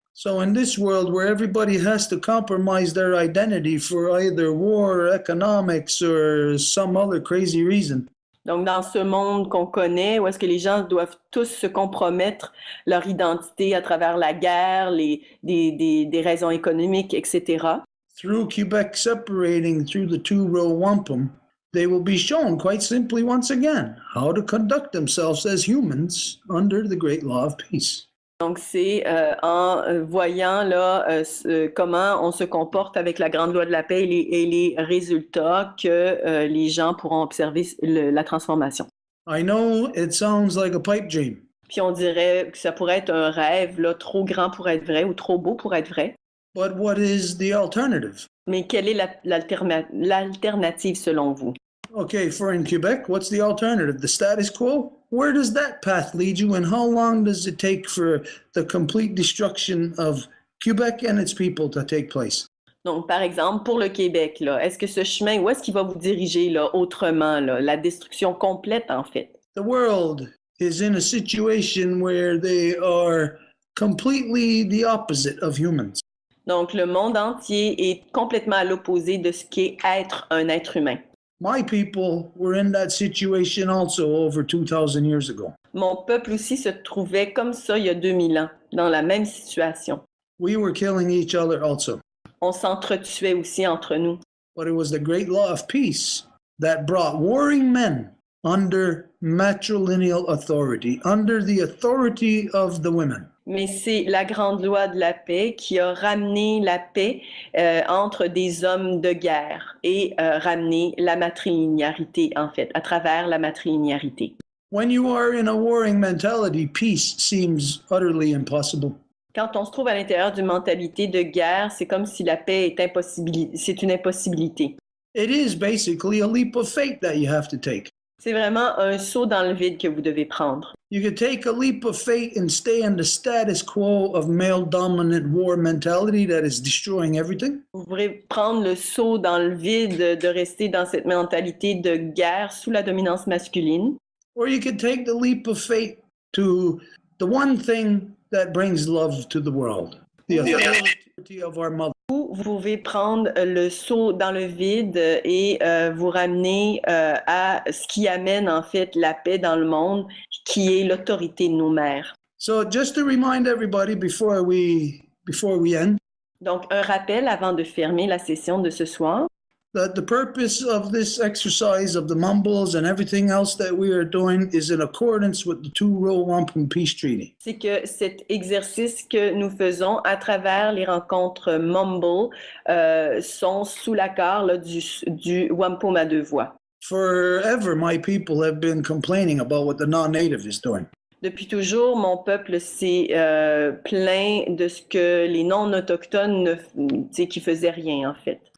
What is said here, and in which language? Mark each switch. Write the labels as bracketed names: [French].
[English] So in this world where everybody has to compromise their identity for either war, or economics, or some other crazy reason, [French] Donc, dans ce monde qu'on connaît, où est-ce que les gens doivent tous se compromettre leur identité à travers la guerre, des raisons économiques, etc., [English] through Quebec separating through the two-row wampum, they will be shown quite simply once again how to conduct themselves as humans under the great law of peace. [French] donc c'est en voyant là comment on se comporte avec la grande loi de la paix et les résultats que les gens pourront observer la transformation. [English] I know it sounds like a pipe dream, [French] Puis on dirait que ça pourrait être un rêve là, trop grand pour être vrai ou trop beau pour être vrai. [English] but what is the alternative? [French] Mais quelle est l'alternative selon vous? [English] Okay, for in Quebec, what's the alternative? The status quo? Where does that path lead you, and how long does it take for the complete destruction of Quebec and its people to take place? [French] Donc, par exemple, pour le Québec, là, est-ce que ce chemin, où est-ce qu'il va vous diriger là, autrement, là, la destruction complète, en fait? [English] The world is in a situation where they are completely the opposite of humans. [French] Donc, le monde entier est complètement à l'opposé de ce qu'est être un être humain. [English] My people were in that situation also over 2,000 years ago. [French] Mon peuple aussi se trouvait comme ça il y a 2000 ans, dans la même situation. [English] We were killing each other also. [French] On s'entretuait aussi entre nous. [English] But it was the great law of peace that brought warring men under matrilineal authority, under the authority of the women. [French] Mais c'est la grande loi de la paix qui a ramené la paix entre des hommes de guerre et ramené la matrilinéarité, en fait, à travers la matrilinéarité. [English] When you are in a warring mentality, peace seems utterly impossible. [French] Quand on se trouve à l'intérieur d'une mentalité de guerre, c'est comme si la paix est c'est une impossibilité. [English] It is basically a leap of faith that you have to take. [French] C'est vraiment un saut dans le vide que vous devez prendre. [English] You could take a leap of faith and stay in the status quo of male-dominant war mentality that is destroying everything. [French] Vous pourrez prendre le saut dans le vide de rester dans cette mentalité de guerre sous la dominance masculine. [English] Or you could take the leap of faith to the one thing that brings love to the world, the authority of our mother. [French] Ou vous pouvez prendre le saut dans le vide et vous ramener à ce qui amène en fait la paix dans le monde, qui est l'autorité de nos mères. [English] So just to remind everybody before we end, [French] Donc, un rappel avant de fermer la session de ce soir. [English] that the purpose of this exercise of the mumbles and everything else that we are doing is in accordance with the two-row wampum peace treaty. [French] C'est que cet exercice que nous faisons à travers les rencontres Mumble sont sous l'accord là, du wampum à deux voix. [English] Forever, my people have been complaining about what the non-native is doing. [French] Depuis toujours, mon peuple s'est plaint de ce que les non-autochtones qui faisaient rien, en fait.